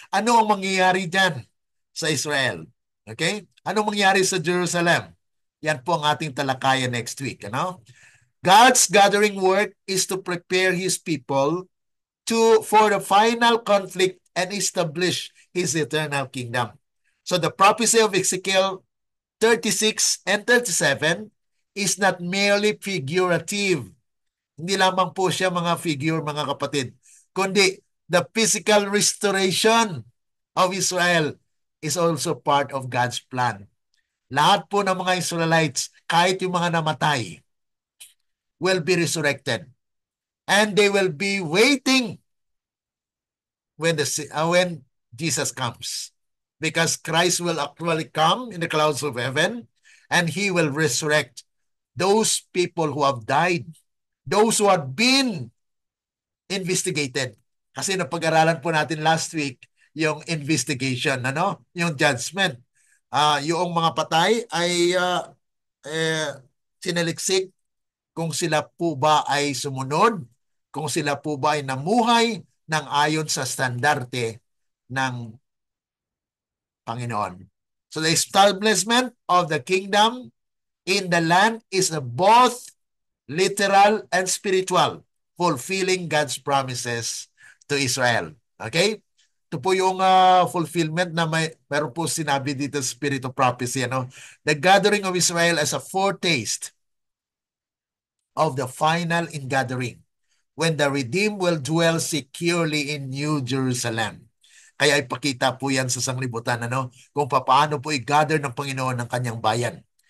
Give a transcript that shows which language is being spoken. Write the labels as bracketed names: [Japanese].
[Filipino] Ano ang mangyayari dyan sa Israel? Okay? Anong mangyayari sa Jerusalem? Yan po ang ating talakayan [English] next week. [Filipino] Ano? [English] God's gathering work is to prepare His people for the final conflict and establish His eternal kingdom. So the prophecy of Ezekiel 36 and 37 is not merely figurative. [Filipino] Hindi lamang po siya mga figure, mga kapatid, kundi [English] the physical restoration of Israel is also part of God's plan. [Filipino] Lahat po ng mga Israelites, kahit yung mga namatay, [English] will be resurrected. And they will be waiting when Jesus comes. Because Christ will actually come in the clouds of heaven and He will resurrect those people who have died, those who have been investigated. [Filipino] Kasi napag-aralan po natin [English] last week [Filipino] yung investigation, ano? Yung judgment. Yung mga patay ay sinaliksik kung sila po ba ay sumunod, kung sila po ba ay namuhay ng ayon sa standarte ng Panginoon. [English] So the establishment of the kingdom in the land is both literal and spiritual, fulfilling God's promises to Israel. Okay? [Filipino] Ito po yung fulfillment na meron po sinabi dito sa Spirit of Prophecy. Ano? [English] The gathering of Israel as a foretaste of the final ingathering when the redeemed will dwell securely in New Jerusalem. [Filipino] Kaya ipakita po yan sa sanglibutan, ano? Kung paano po i-gather ng Panginoon ng kanyang bayan.